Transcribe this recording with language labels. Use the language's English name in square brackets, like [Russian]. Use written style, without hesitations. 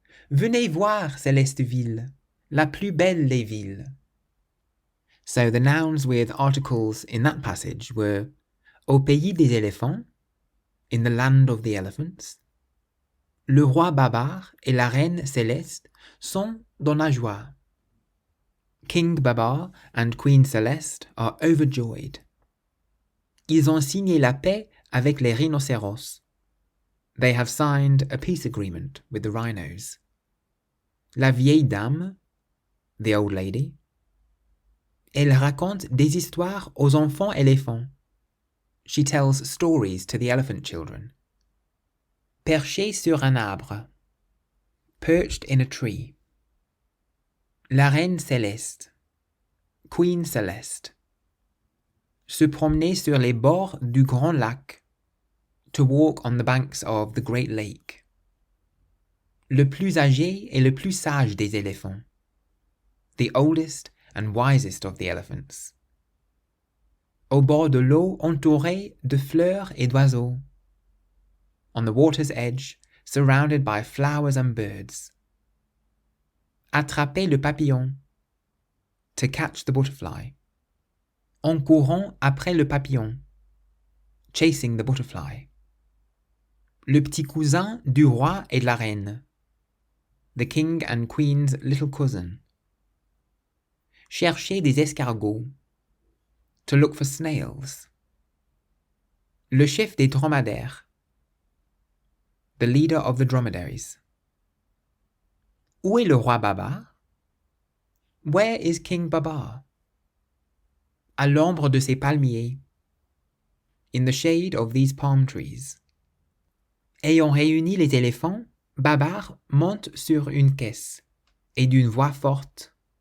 [French] Venez voir Célesteville, la plus belle des villes. [English] » So the nouns with articles in that passage were [French] au pays des éléphants, [English] in the land of the elephants. [French] Le roi Babar et la reine Céleste sont dans la joie. [English] King Babar and Queen Celeste are overjoyed. [French] Ils ont signé la paix avec les rhinocéros. [English] They have signed a peace agreement with the rhinos. [French] La vieille dame, [English] the old lady, [French] elle raconte des histoires aux enfants éléphants. [English] She tells stories to the elephant children. [French] Perché sur un arbre. [English] Perched in a tree. [French] La reine Céleste. [English] Queen Celeste. [French] Se promener sur les bords du grand lac. [English] To walk on the banks of the great lake. [French] Le plus âgé et le plus sage des éléphants. [English] The oldest and wisest of the elephants. [French] Au bord de l'eau entouré de fleurs et d'oiseaux. [English] On the water's edge, surrounded by flowers and birds. [French] Attraper le papillon. [English] To catch the butterfly. [French] En courant après le papillon. [English] Chasing the butterfly. [French] Le petit cousin du roi et de la reine. [English] The king and queen's little cousin. [French] Chercher des escargots. [English] To look for snails. [French] Le chef des dromadaires. [English] The leader of the dromedaries. [French] Où est le roi Babar? [English] Where is King Babar? [French] À l'ombre de ces palmiers. [English] In the shade of these palm trees. [French] Ayant réuni les éléphants, Babar monte sur une caisse, et d'une voix forte.